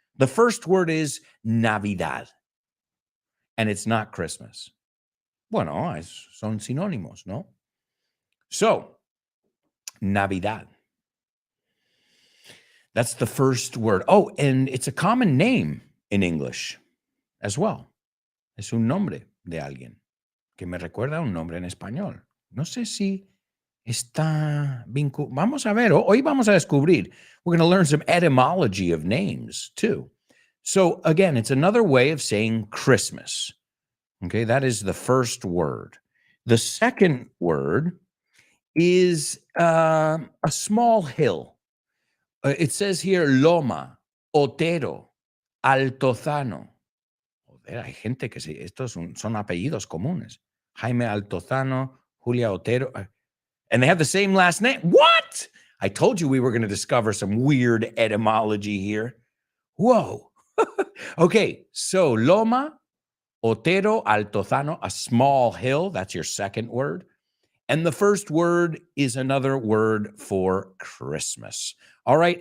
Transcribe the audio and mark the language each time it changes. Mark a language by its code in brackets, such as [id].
[en] The first word is Navidad, and it's not Christmas. [es] Bueno, son sinónimos, ¿no? So, Navidad. [en] That's the first word. Oh, and it's a common name in English as well. [es] Es un nombre de alguien que me recuerda a un nombre en español. No sé si está vinculado. Vamos a ver. Hoy vamos a descubrir. [en] We're going to learn some etymology of names too. So again, it's another way of saying Christmas. Okay, that is the first word. The second word is a small hill. It says here Loma, Otero, Altozano. [es] Joder, hay gente que estos son apellidos comunes. Jaime Altozano, Julia Otero. [en] And they have the same last name. What? I told you we were going to discover some weird etymology here. Whoa. Okay, so Loma, Otero, Altozano, a small hill. That's your second word. And the first word is another word for Christmas. All right.